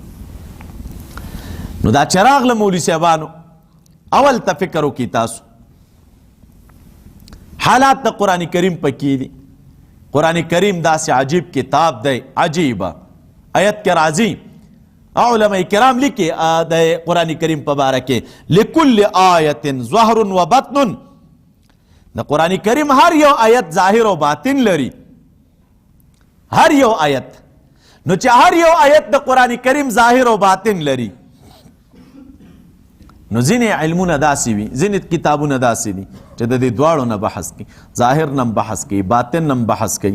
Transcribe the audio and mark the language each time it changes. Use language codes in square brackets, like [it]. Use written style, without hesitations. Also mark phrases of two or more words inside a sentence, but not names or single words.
[ps] نو دا چې راغله مولوي صاحبانو اول ته فکر وکړي تاسو حالات د قرآن کریم پکې دي. قرآن کریم داسې عجیب کتاب دی، عجیبه آیت کې راځي علماء کرام لیکي د قرآن کریم په باره کې [ar] لکل آیت ظهر و بطن. [ps] د قرآن کریم هر یو آیت ظاهر او باطن لري، هر یو آیت. نو چې هر یو آیت د قرآن کریم ظاهر او باطن لري نو ځینې علمونه داسې وي، ځینې کتابونه داسې دي چې د دې دواړو نه بحث کوي، ظاهر نه بحث کوي، باطن نه بحث کوي.